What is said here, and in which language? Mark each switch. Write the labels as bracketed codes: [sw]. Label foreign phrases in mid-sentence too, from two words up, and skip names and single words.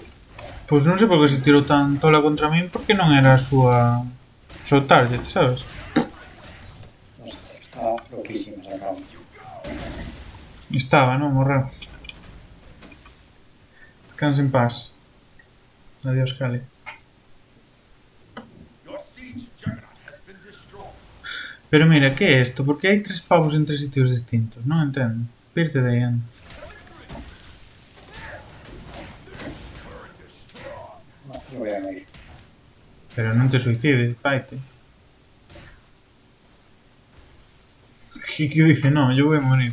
[gl] Pois non sei por que se tirou tan tola contra min, porque non era a súa... o seu target, sabes? [es] No sé, está loquísimo esa cama. [gl] Estaba, non? Morreu. Descansa en paz. Adiós, Cali. [en] Your siege juggernaut has been destroyed. [gl] Pero mira, que é isto? Porque hai tres pavos en tres sitios distintos, non entendo. Pirte de aí, anda. [es] No, yo voy a morir. [gl] Pero non te suicides, paite. [es] Que dice, no, yo voy a morir.